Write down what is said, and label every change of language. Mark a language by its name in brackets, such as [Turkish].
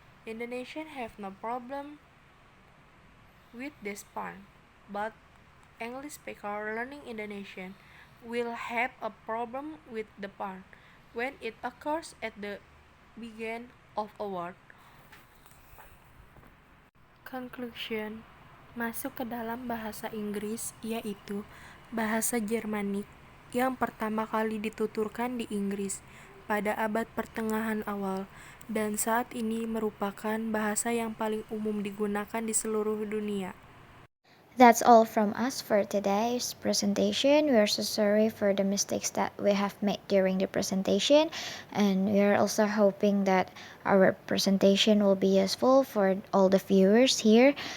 [English] Indonesians have no problem with this part, but English speakers learning Indonesian will have a problem with the part when it occurs at the beginning of a word. [Indonesian] Conclusion masuk ke dalam bahasa Inggris, yaitu bahasa Jermanik yang pertama kali dituturkan di Inggris pada abad pertengahan awal dan saat ini merupakan bahasa yang paling umum digunakan di seluruh dunia. [English] That's all from us for today's presentation. We are so sorry for the mistakes that we have made during the presentation, and we are also hoping that our presentation will be useful for all the viewers here.